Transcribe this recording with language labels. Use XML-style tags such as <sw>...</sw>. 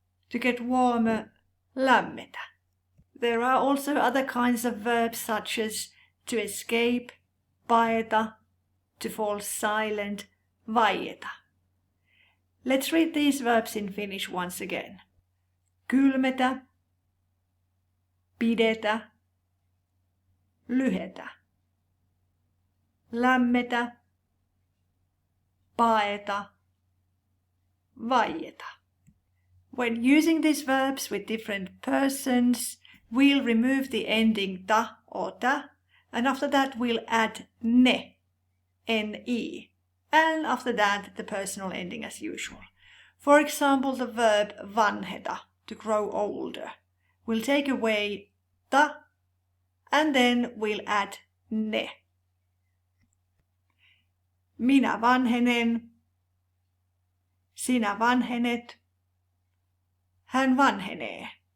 <en>To get warmer, lämmetä. There are also other kinds of verbs such as to escape, paeta, to fall silent, vaieta. Let's read these verbs in Finnish once again.</en> <fi>Kylmetä, pidetä, lyhetä, lämmetä, paeta, vaieta.</fi> <en>When using these verbs with different persons, we'll remove the ending ta or ta, and after that we'll add ne, ne, and after that the personal ending as usual. For example, the verb vanheta, to grow older. We'll take away ta, and then we'll add ne.</en> <fi>Minä vanhenen, sinä vanhenet, hän vanhenee.</fi>